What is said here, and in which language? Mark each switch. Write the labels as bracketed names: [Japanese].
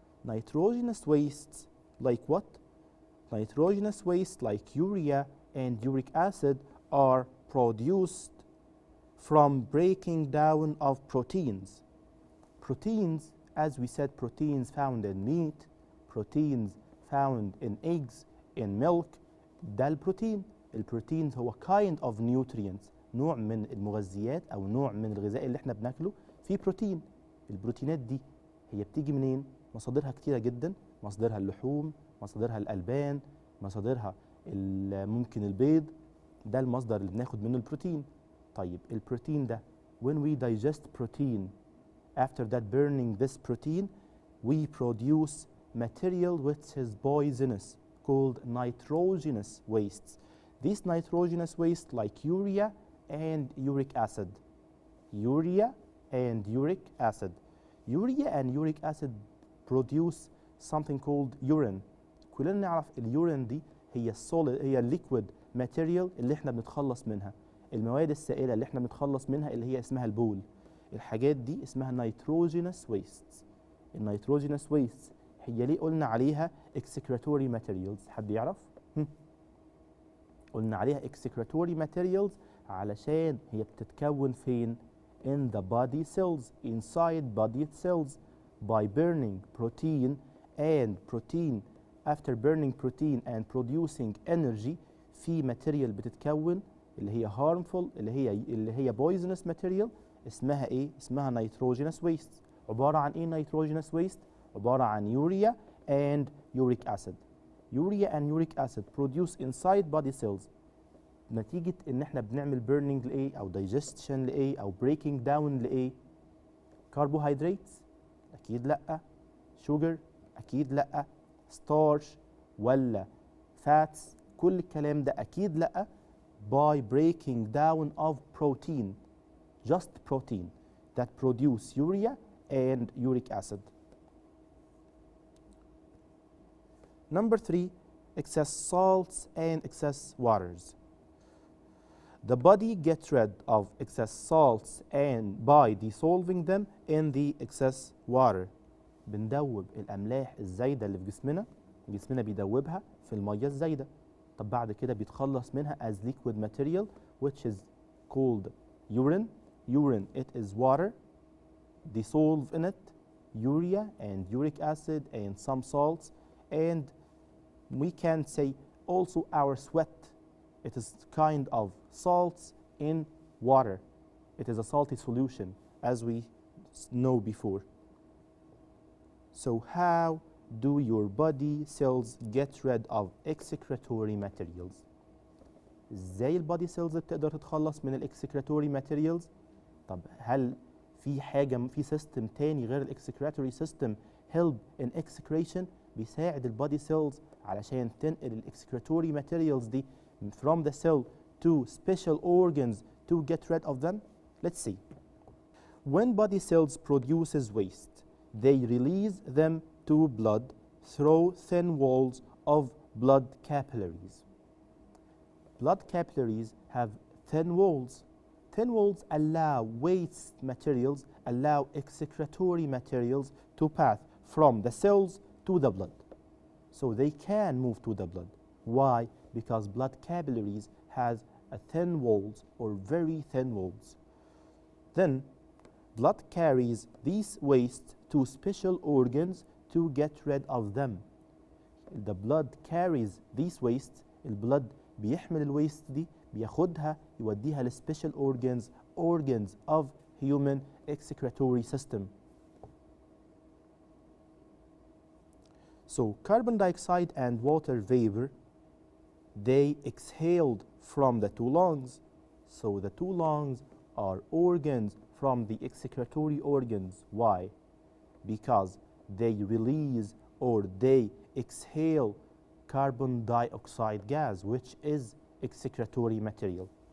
[English] Nitrogenous wastes like what? Nitrogenous wastes like urea and uric acid are produced from breaking down of proteins. Proteins, as we said, proteins found in meat, proteins found in eggs, in milk. [Arabic] ده البروتين. البروتين هو [English] kind of nutrients، [Arabic] نوع من المغذيات أو نوع من الغذاء اللي احنا بناكله فيه بروتين. البروتينات دي هي بتيجي منين؟ مصادرها كتيرة جدا. مصادرها اللحوم، مصادرها الألبان، مصادرها ممكن البيض. ده المصدر اللي بناخد منه البروتين. طيب البروتين ده [English] when we digest protein, after that burning this protein, we produce material which is poisonous called nitrogenous wastes. These nitrogenous wastes like urea and uric acid. Urea and uric acid. Urea and uric acid produce something called urine. [Arabic] كلنا نعرف اليورين دي هي [English] liquid material [Arabic] اللي احنا بنتخلص منها. المواد السائلة اللي احنا بنتخلص منها اللي هي اسمها البول. الحاجات دي اسمها [English] nitrogenous wastes. النيتروجينوس wastes [Arabic] هي ليه قلنا عليها [English] excretory materials؟ [Arabic] حد يعرف؟ قلنا عليها [English] excretory materials [Arabic] علشان هي بتتكون فين؟ [English] in the body cells, inside body cells, by burning protein after burning protein and producing energy [Arabic] في [English] material [Arabic] بتتكون اللي هي [English] harmful [Arabic] اللي هي [English] poisonous material [Arabic] اسمها ايه؟ اسمها [English] nitrogenous wastes. [Arabic] عبارة عن ايه [English] nitrogenous waste؟ [Arabic] عبارة عن [English] urea and uric acid. Urea and uric acid produced inside body cells [Arabic] نتيجة ان احنا بنعمل [English] burning [Arabic] لايه او [English] digestion لايه او breaking down لايه؟ carbohydrates؟ [Arabic] اكيد لا. sugar؟ اكيد لا. starch ولا fats؟ كل الكلام ده اكيد لا. [English] by breaking down of protein, just protein that produce urea and uric acid. Number 3, excess salts and excess waters. The body gets rid of excess salts and by dissolving them in the excess water. [Arabic] بندوب الأملاح الزايدة اللي في جسمنا بيدوبها في المية الزايدة. طب بعد كده بيتخلص منها [English] as liquid material which is called urine. Urine, it is water. Dissolve in it urea and uric acid and some salts, and we can say also our sweat. It is kind of salts in water. It is a salty solution as we know before. So how do your body cells get rid of excretory materials? [Arabic] ازاي البادي سيلز بتقدر تتخلص من الاكسكريتوري ماتيريالز؟ طب هل في حاجه في سيستم تاني غير الاكسكريتوري سيستم [English] help in excretion [Arabic] بيساعد البادي سيلز علشان تنقل الاكسكريتوري ماتيريالز دي [English] from the cell to special organs to get rid of them? Let's see. When body cells produces waste, they release them to blood through thin walls of blood capillaries. Blood capillaries have thin walls. Thin walls allow waste materials, allow excretory materials to pass from the cells to the blood. So they can move to the blood. Why? Because blood capillaries has a thin walls or very thin walls. Then blood carries these waste to special organs to get rid of them. The blood carries these wastes. [Arabic] البلد بيحمل الويست دي بياخدها يوديها لسبيشال [English] organs of human excretory system. So carbon dioxide and water vapor, they exhaled from the two lungs. So the two lungs are organs from the excretory organs. Why? Because they release or they exhale carbon dioxide gas, which is excretory material.